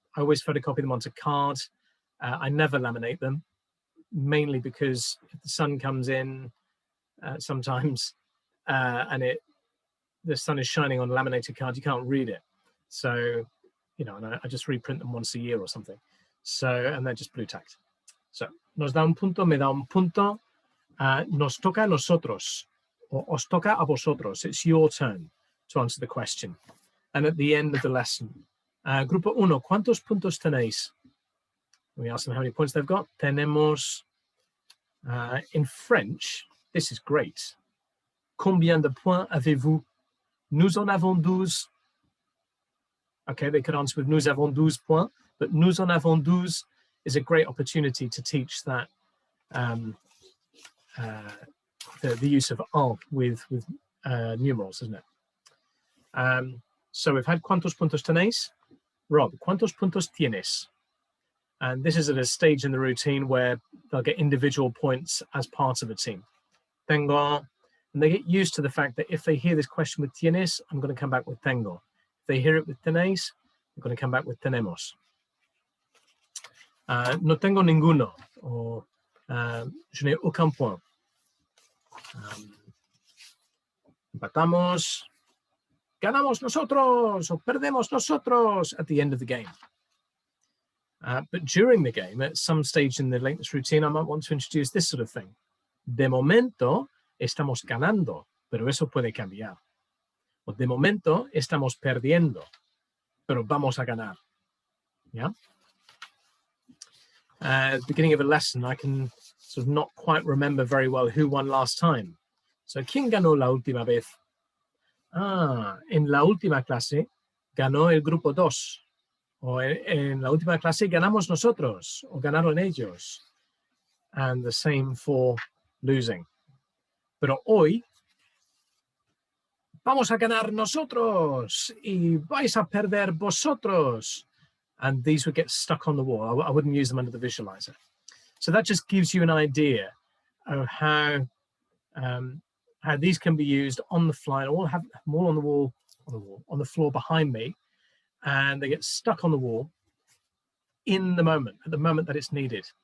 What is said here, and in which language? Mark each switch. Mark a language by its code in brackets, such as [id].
[en] I always photocopy them onto cards. I never laminate them, mainly because if the sun comes in sometimes, and the sun is shining on a laminated card, you can't read it. So, and I just reprint them once a year or something. So, and they're just blue tacked. So, [es] nos da un punto, me da un punto, nos toca a nosotros, or os toca a vosotros. [en] It's your turn to answer the question. And at the end of the lesson, Grupo 1, [es] ¿cuántos puntos tenéis? [en] We ask them how many points they've got. Tenemos, in French, this is great. [fr] Combien de points avez-vous? Nous en avons 12. [en] Okay, they could answer with [fr] nous avons 12 points, [en] but [fr] nous en avons 12 [en] is a great opportunity to teach that the use of en with numerals, isn't it? So we've had [es] ¿cuántos puntos tenéis? Rob, ¿cuántos puntos tienes? [en] And this is at a stage in the routine where they'll get individual points as part of a team. Tengo. And they get used to the fact that if they hear this question with tienes, I'm going to come back with tengo. If they hear it with tenéis, I'm going to come back with tenemos. [es] No tengo ninguno, [fr] or je n'ai aucun point. [es] Empatamos, ganamos nosotros, o perdemos nosotros [en] at the end of the game. But during the game, at some stage in the lateness routine, I might want to introduce this sort of thing. [es] De momento estamos ganando, pero eso puede cambiar. O de momento estamos perdiendo, pero vamos a ganar. [en] Yeah. At the beginning of a lesson, I can sort of not quite remember very well who won last time. [es] So, ¿quién ganó la última vez? En la última clase ganó el grupo 2. O en la última clase ganamos nosotros, o ganaron ellos. [en] And the same for losing. [es] Pero hoy vamos a ganar nosotros y vais a perder vosotros. [en] And these would get stuck on the wall. I wouldn't use them under the visualizer. So that just gives you an idea of how these can be used on the fly. I have them all on the floor behind me, and they get stuck on the wall in the moment, at the moment that it's needed.